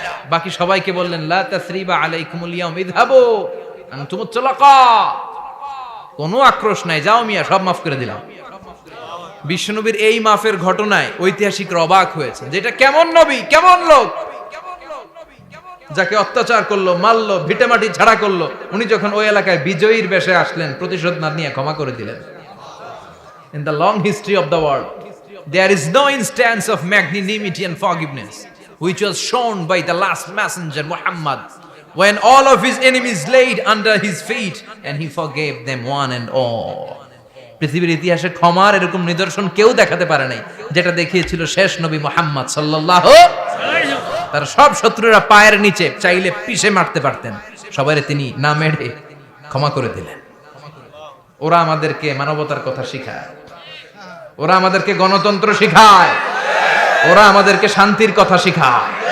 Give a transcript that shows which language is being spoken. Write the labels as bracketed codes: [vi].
[bn] বাকি সবাইকে বললেন [ar] লা তাসরিবা আলাইকুমুল ইয়াউম ইযহাবু আনতুমুত তুলাকা, [bn] কোনো আক্রোশ নাই, যাও মিয়া, সব মাফ করে দিলাম। বিশ্বনবীর এই মাফের ঘটনায় ঐতিহাসিকরা অবাক হয়েছে, যেটা কেমন নবী, কেমন লোক, যাকে অত্যাচার করলো, মারলো, ভিটেমাটি ঝাড়া করলো, উনি যখন ওই এলাকায় বিজয়ীর বেশে আসলেন, প্রতিশোধ না নিয়ে ক্ষমা করে দিলেন। [en] In the long history of the world, there is no instance of magnanimity and forgiveness which was shown by the last messenger Muhammad, when all of his enemies laid under his feet and he forgave them one and all. [bn] পৃথিবীর ইতিহাসে ক্ষমার এরকম নিদর্শন কেউ দেখাতে পারে নাই, যেটা দেখিয়েছিল শেষ নবী মুহাম্মদ সাল্লাল্লাহু আলাইহি ওয়াসাল্লাম। তার সব শত্রুরা পায়ের নিচে চাইলে পিষে মারতে পারতেন, সবাইরে তিনি না মেরে ক্ষমা করে দিলেন। ওরা আমাদেরকে মানবতার কথা শিখায়, ওরা আমাদেরকে গণতন্ত্র শিখায়, ওরা আমাদেরকে শান্তির কথা শিখায়।